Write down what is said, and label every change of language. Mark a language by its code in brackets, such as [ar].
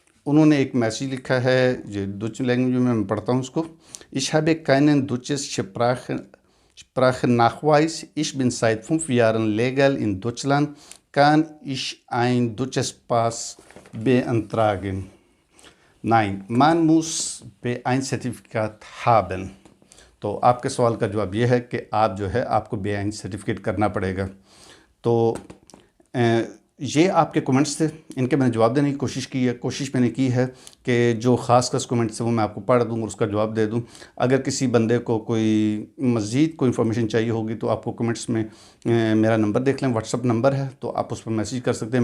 [hi] उन्होंने एक मैसेज लिखा है, ये डच लैंग्वेज में मैं पढ़ता हूँ उसको। [de] Ich habe keinen deutsches Sprachnachweis. Ich bin seit 5 Jahren legal in Deutschland. Kann ich ein deutsches Pass beantragen? Nein, man muss B1-Zertifikat haben. [hi] तो आपके सवाल का जवाब ये है कि आप जो है आपको BIN सर्टिफिकेट करना पड़ेगा। तो ये आपके कमेंट्स थे, इनके मैंने जवाब देने की कोशिश मैंने की है कि जो ख़ास कमेंट्स हैं वो मैं आपको पढ़ दूँ और उसका जवाब दे दूँ। अगर किसी बंदे को कोई मज़ीद कोई इन्फॉर्मेशन चाहिए होगी तो आपको कमेंट्स में मेरा नंबर देख लें, व्हाट्सअप नंबर है, तो आप उस पर मैसेज कर सकते हैं।